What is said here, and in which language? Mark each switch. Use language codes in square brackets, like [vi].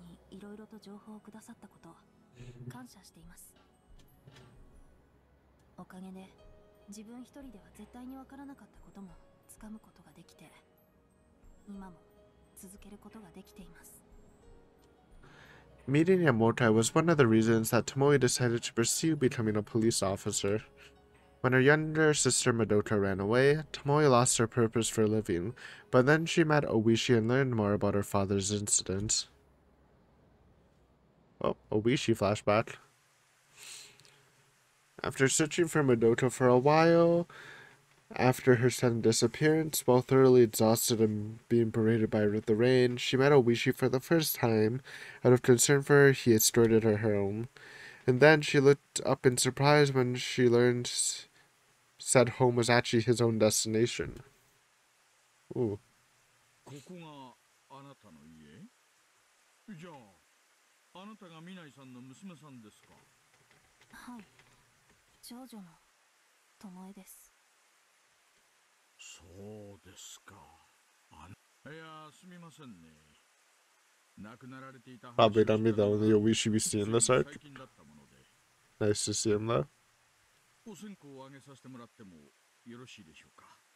[ja] いろいろと情報をくださったこと感謝しています。おかげで自分一人では絶対にわからなかったこともつかむことができて、今も続けることができています。 [en] Meeting Yamotai was one of the reasons that Tomoe decided to pursue becoming a police officer. When her younger sister Madoka ran away, Tomoe lost her purpose for living, but then she met Oishi and learned more about her father's incident. Oh, Oishi flashback. After searching for Madoka for a while, after her sudden disappearance, while thoroughly exhausted and being berated by the rain, she met Oishi for the first time. Out of concern for her, he escorted her home. And then she looked up in surprise when she learned said home was actually his own destination. Ooh. [ja] ここがあなたの家？じゃあ、あなたがミナイさんの娘さんですか？はい、長女の巴です。そうですか。いや、すみませんね。亡くなられていた [en] Probably not me though, and we should be seeing this arc. [ja] 最近だったもので。 [en] Nice to see him though. [ja] お線香をあげさせてもらってもよろしいでしょうか？